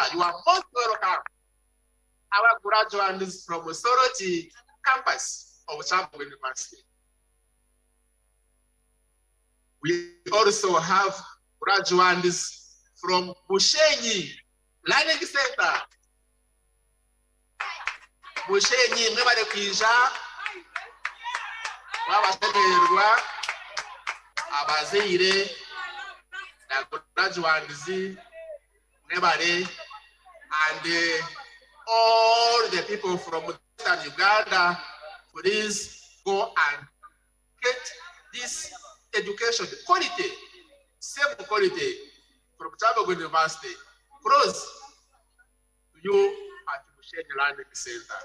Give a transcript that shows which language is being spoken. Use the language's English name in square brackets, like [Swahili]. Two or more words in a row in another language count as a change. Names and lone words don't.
[English] You are most welcome. Our graduates from Soroti campus of Kyambogo University. We also have graduates from Bushenyi Learning Center. [Nyankole] Bushenyi, mwebale kwija, wabasemererwa, abazeire, na graduates, mwebale, [English] and all the people from Eastern Uganda, please go and get this education, quality, same quality from Kyambogo University, close to you at Bushenyi Learning Center.